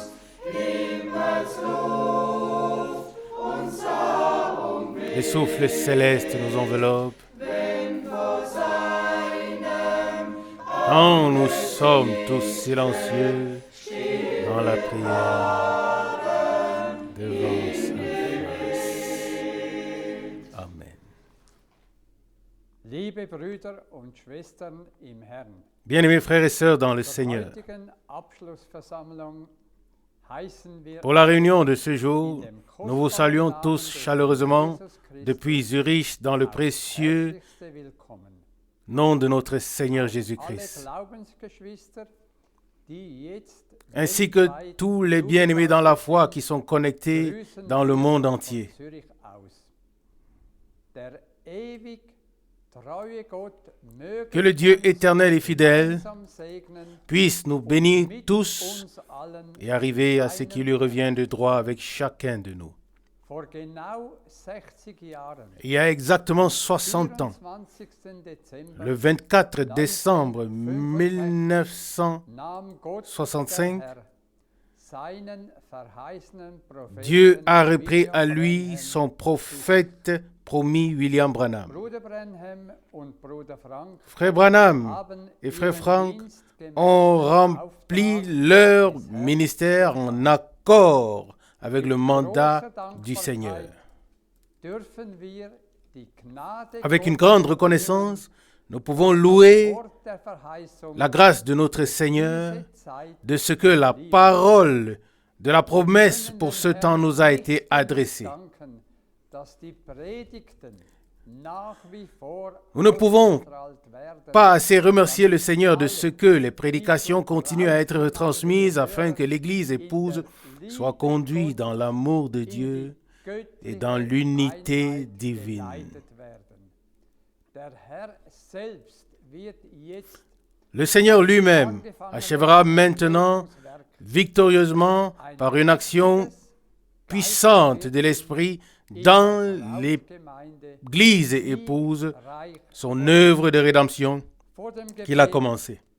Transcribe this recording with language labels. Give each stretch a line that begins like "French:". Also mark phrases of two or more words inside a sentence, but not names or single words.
French: Les souffles célestes nous enveloppent quand nous sommes tous silencieux dans la prière devant sa face. Amen.
German: Liebe Brüder und Schwestern im Herrn,
French: Bien-aimés frères et sœurs dans le Seigneur,
German: heutigen Abschlussversammlung heißen wir
French: pour la réunion de ce jour, nous vous saluons tous chaleureusement depuis Zurich dans le précieux
German: herzlichste Willkommen.
French: nom de notre Seigneur
German: Alle
French: Jésus-Christ,
German: Glaubensgeschwister, die jetzt
French: ainsi que tous les bien-aimés dans la foi qui sont connectés dans le monde entier.
German: von Zürich aus. Der ewig treue Gott möge
French: Que le Dieu éternel et fidèle
German: gemeinsam segnen
French: puisse nous bénir
German: mit
French: tous
German: uns allen.
French: et arriver à ce qui lui revient de droit avec chacun de nous.
German: Vor genau 60 Jahren,
French: Il y a exactement 60 ans,
German: 24. Dezember,
French: le 24 décembre
German: nahm Gott 1965, der Herr seinen verheißenen Propheten
French: Dieu a repris à William lui Branham, son prophète promis William Branham.
German: Bruder Branham und Bruder Frank
French: Frère Branham
German: haben
French: et Frère
German: ihren
French: Frank
German: Dienst gemäß
French: ont
German: dem
French: rempli
German: Auftrag
French: leur
German: des Herrn
French: ministère en accord avec le
German: Mit
French: mandat
German: großer
French: du Seigneur.
German: Dankbarkeit dürfen wir die Gnade
French: Avec une
German: Gottes
French: grande reconnaissance, nous pouvons louer
German: Wort der Verheißung
French: la grâce de notre Seigneur,
German: diese Zeit
French: de ce que la parole de la promesse pour ce temps nous a été adressée.
German: danken, dass die Predigten nach wie vor
French: Nous ne pouvons
German: ausgestrahlt werden.
French: pas assez remercier le Seigneur de ce que les prédications continuent à être retransmises afin que l'Église épouse soit conduite dans l'amour de Dieu et dans l'unité divine.
German: Der Herr selbst wird jetzt
French: Le Seigneur lui-même achèvera maintenant victorieusement par une action puissante de l'Esprit dans l'Église épouse son œuvre de rédemption qu'il a commencée.